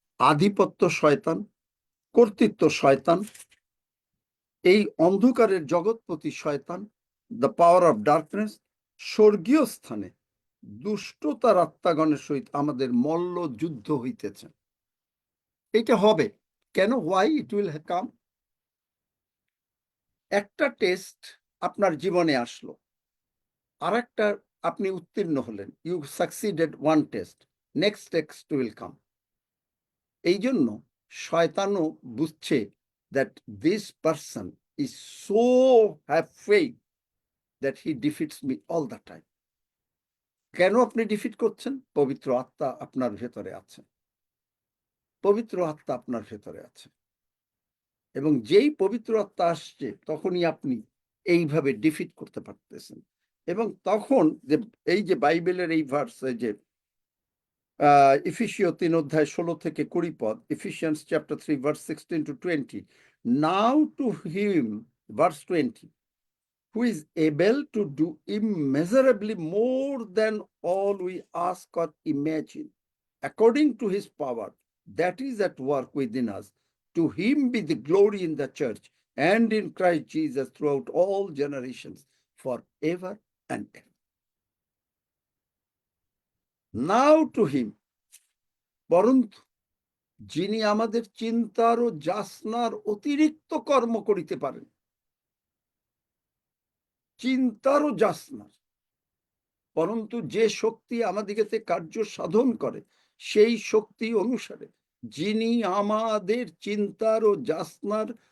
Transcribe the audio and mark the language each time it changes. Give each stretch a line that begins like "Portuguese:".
Bangla: আধিপত্য শয়তান, কর্তৃত্ব শয়তান, এই অন্ধকারের জগৎপতি শয়তান,
English: the power of darkness,
Bangla: স্বর্গীয় স্থানে দুষ্টতার আত্মাগণের সহিত আমাদের মল্ল যুদ্ধ হইতেছে। এটা হবে কেন?
English: Why it will come?
Bangla: একটা টেস্ট আপনার জীবনে আসলো, আর একটা আপনি উত্তীর্ণ হলেন,
English: You succeeded one test, next test will come.
Bangla: এই জন্য শয়তানও বুঝছে
English: that this person is so have faith that he defeats me all the time.
Bangla: কেন আপনি ডিফিট করছেন? পবিত্র আত্মা আপনার ভেতরে আছে, পবিত্র আত্মা আপনার ভেতরে আছে, এবং যেই পবিত্র আত্মা আসছে তখনই আপনি এইভাবে ডিফিট করতে পারতেছেন। এবং তখন যে এই যে বাইবেলের এই ভার্সে যে এফিসীয় 3 অধ্যায় 16 থেকে 20 পদ,
English: Ephesians chapter 3 verse 16 to 20, now to him, verse 20, who is able to do immeasurably more than all we ask or imagine, according to his power that is at work within us. To him be the glory in the church and in Christ Jesus throughout all generations, forever and ever. Now to him,
Bangla: পরন্তু যিনি আমাদের চিন্তার ও যাচনার অতিরিক্ত কর্ম করিতে পারেন, চিন্তার ও যাচনার, পরন্তু যে শক্তি আমাদিগতে কার্য সাধন করে, সেই শক্তি অনুসারে যিনি আমাদের চিন্তার ও যাচনার